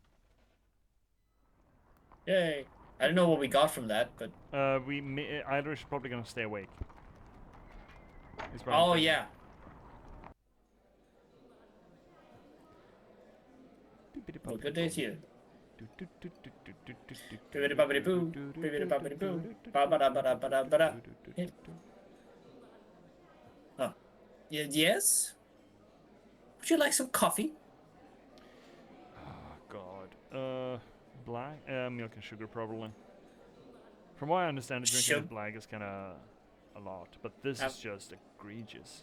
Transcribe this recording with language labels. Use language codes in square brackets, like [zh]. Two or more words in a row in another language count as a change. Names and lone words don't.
[en] Yay. I don't know what we got from that, but... Irish probably gonna stay awake. Oh, yeah. Well, good day to you. Bibbidi-bobbidi-boo, bibbidi-bobbidi-boo, ba-ba-da-ba-da-ba-da-ba-da. Oh. Yes? Would you like some coffee? Oh, God. Black? Milk and sugar, probably. From what I understand, drinking it black is kind of a lot, but this is just egregious.